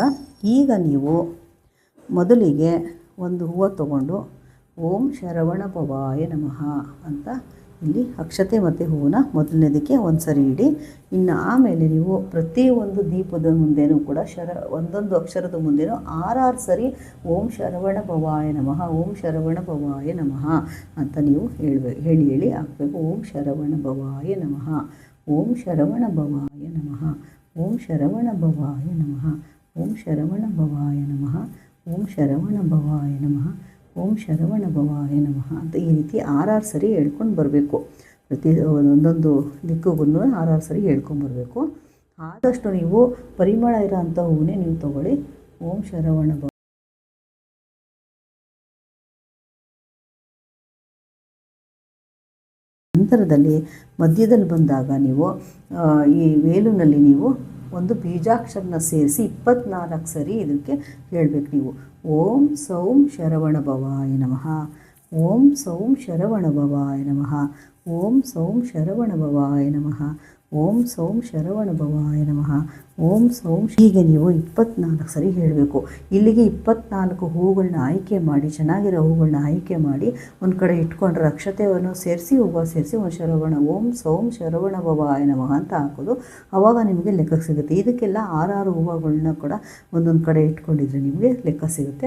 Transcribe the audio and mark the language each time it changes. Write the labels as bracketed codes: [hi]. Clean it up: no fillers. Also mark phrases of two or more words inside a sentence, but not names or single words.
[kn] ಈಗ ನೀವು ಮೊದಲಿಗೆ ಒಂದು ಹೂವು ತಗೊಂಡು [sa] ಓಂ ಶರವಣ ಭವಾಯ ನಮಃ [kn] ಅಂತ ಇಲ್ಲಿ ಅಕ್ಷತೆ ಮತ್ತು ಹೂವನ್ನ ಮೊದಲನೇದಕ್ಕೆ ಒಂದು ಸರಿ ಇಡಿ. ಇನ್ನು ಆಮೇಲೆ ನೀವು ಪ್ರತಿಯೊಂದು ದೀಪದ ಮುಂದೆನೂ ಕೂಡ ಒಂದೊಂದು ಅಕ್ಷರದ ಮುಂದೆನೂ 6 ಸರಿ [sa] ಓಂ ಶರವಣ ಭವಾಯ ನಮಃ, ಓಂ ಶರವಣ ಭವಾಯ ನಮಃ [kn] ಅಂತ ನೀವು ಹೇಳಿ ಹಾಕಬೇಕು. [sa] ಓಂ ಶರವಣ ಭವಾಯ ನಮಃ, ಓಂ ಶರವಣ ಭವಾಯ ನಮಃ, ಓಂ ಶರವಣ ಭವಾಯ ನಮಃ, ಓಂ ಶರವಣ ಭವಾಯ ನಮಃ, ಓಂ ಶರವಣ ಭವಾಯ ನಮಃ, ಓಂ ಶರವಣ ಭವಾಯ ನಮಃ [kn] ಅಂತ ಈ ರೀತಿ 6 ಸರಿ ಹೇಳ್ಕೊಂಡು ಬರಬೇಕು. ಪ್ರತಿ ಒಂದೊಂದು ದಿಕ್ಕುಗೂ 6 ಸರಿ ಹೇಳ್ಕೊಂಬರ್ಬೇಕು. ಆದಷ್ಟು ನೀವು ಪರಿಮಳ ಇರೋ ಅಂಥ ಹೂವನ್ನೇ ನೀವು ತೊಗೊಳ್ಳಿ. [sa] ಓಂ ಶರವಣ ಭವ. [kn] ನಂತರದಲ್ಲಿ ಮಧ್ಯದಲ್ಲಿ ಬಂದಾಗ ನೀವು ಈ ವೇಲುನಲ್ಲಿ ನೀವು ಒಂದು ಬೀಜಾಕ್ಷರನ ಸೇರಿಸಿ 24 ಸರಿ ಇದಕ್ಕೆ ಹೇಳಬೇಕು ನೀವು. [sa] ಓಂ ಸೌಂ ಶರವಣ ಭವಾಯ ನಮಃ, ಓಂ ಸೌಂ ಶರವಣ ಭವಾಯ ನಮಃ, ಓಂ ಸೌಂ ಶರವಣ ಭವಾಯ ನಮಃ, ಓಂ ಸೌಂ ಶರವಣ ಭವಾಯ ನಮಃ, ಓಂ ಸೌಂ. [kn] ಹೀಗೆ ನೀವು 24 ಸರಿ ಹೇಳಬೇಕು. ಇಲ್ಲಿಗೆ 24 ಹೂಗಳನ್ನ ಆಯ್ಕೆ ಮಾಡಿ, ಚೆನ್ನಾಗಿರೋ ಹೂಗಳನ್ನ ಆಯ್ಕೆ ಮಾಡಿ ಒಂದು ಕಡೆ ಇಟ್ಕೊಂಡ್ರೆ ಅಕ್ಷತೆಯನ್ನು ಸೇರಿಸಿ ಹೂವು ಸೇರಿಸಿ ಒಂದು ಶರವಣ [sa] ಓಂ ಸೌಂ ಶರವಣ ಭವಾಯ ನಮಃ [kn] ಅಂತ ಹಾಕೋದು. ಆವಾಗ ನಿಮಗೆ ಲೆಕ್ಕ ಸಿಗುತ್ತೆ. ಇದಕ್ಕೆಲ್ಲ 6 ಹೂವುಗಳನ್ನ ಕೂಡ ಒಂದೊಂದು ಕಡೆ ಇಟ್ಕೊಂಡಿದ್ರೆ ನಿಮಗೆ ಲೆಕ್ಕ ಸಿಗುತ್ತೆ.